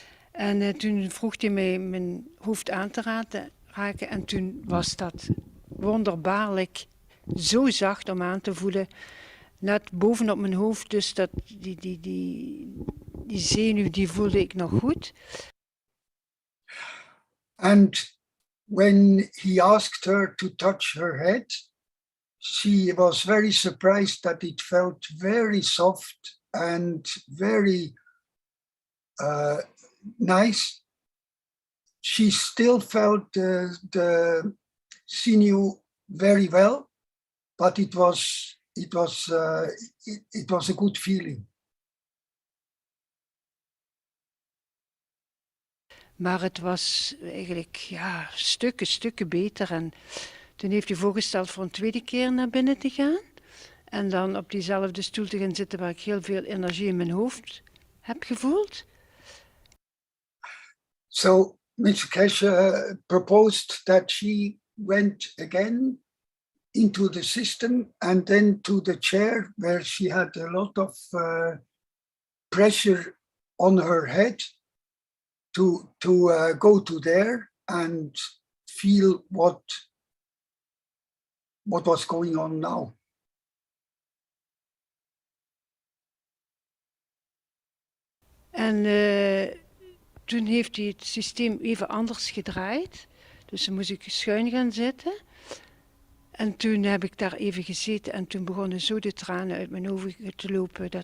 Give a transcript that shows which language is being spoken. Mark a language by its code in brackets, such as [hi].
[nl] En toen vroeg hij mij mijn hoofd aan te raken en toen was dat wonderbaarlijk zo zacht om aan te voelen, net bovenop mijn hoofd, dus dat die zenuw die voelde ik nog goed. [en] And when he asked her to touch her head, she was very surprised that it felt very soft and very nice. She still felt the sinew very well, but it was a good feeling. [nl] Maar het was eigenlijk ja, stukken beter. En toen heeft hij voorgesteld voor een tweede keer naar binnen te gaan. En dan op diezelfde stoel te gaan zitten waar ik heel veel energie in mijn hoofd heb gevoeld. [en] So Mr. Keshe proposed that she went again into the system and then to the chair where she had a lot of pressure on her head to go to there and feel what was going on now. [nl] En toen heeft hij het systeem even anders gedraaid. Dus dan moest ik schuin gaan zitten. En toen heb ik daar even gezeten en toen begonnen zo de tranen uit mijn ogen te lopen.